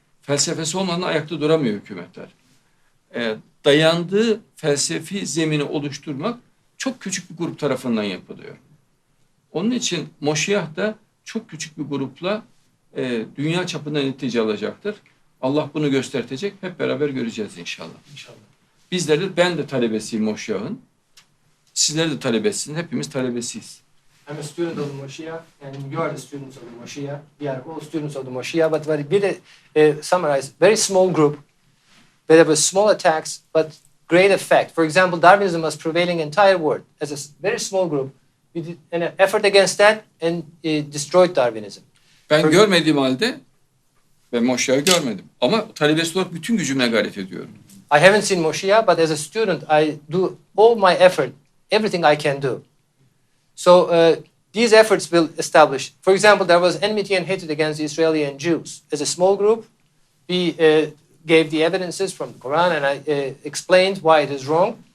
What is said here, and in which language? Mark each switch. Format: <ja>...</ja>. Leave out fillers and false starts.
<tr>Felsefesi olmadan ayakta duramıyor hükümetler. Dayandığı felsefi zemini oluşturmak çok küçük bir grup tarafından yapılıyor. Onun için Moşiyah da çok küçük bir grupla dünya çapında netice alacaktır. Allah bunu göstertecek. Hep beraber göreceğiz inşallah. İnşallah. Bizler de, ben de talebesiyim Moşiyah'ın. Sizler de talebesiniz. Hepimiz talebesiyiz.</tr> <en>I'm a student of the Moshiach, and you are the students of the Moshiach. We are all students of the Moshiach, but very summarize, very small group, there were small attacks, but great effect. For example, Darwinism was prevailing entire world as a very small group. We did an effort against that and destroyed Darwinism.</en> <tr>Ben görmediğim halde, ben Moşiyah'ı görmedim. Ama talebesi olarak bütün gücümle gayret ediyorum.</tr> <en>I haven't seen Moshiach, but as a student, I do all my effort, everything I can do. So these efforts will establish. For example, there was enmity and hatred against the Israeli and Jews. As a small group, we gave the evidences from the Quran, and I explained why it is wrong.</en>